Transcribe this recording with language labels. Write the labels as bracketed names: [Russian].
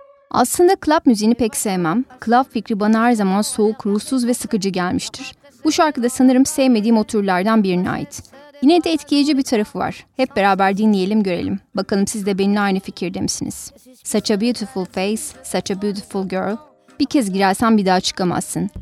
[Turkish] Aslında club müziğini pek sevmem. Club fikri bana her zaman soğuk, ruhsuz ve sıkıcı gelmiştir. Bu şarkı da sanırım sevmediğim o türlerden birine ait. Yine de etkileyici bir tarafı var. Hep beraber dinleyelim görelim. Bakalım siz de benimle aynı fikirde misiniz? [English] Such a beautiful face, such a beautiful girl. [Turkish] Bir kez girersen bir daha çıkamazsın.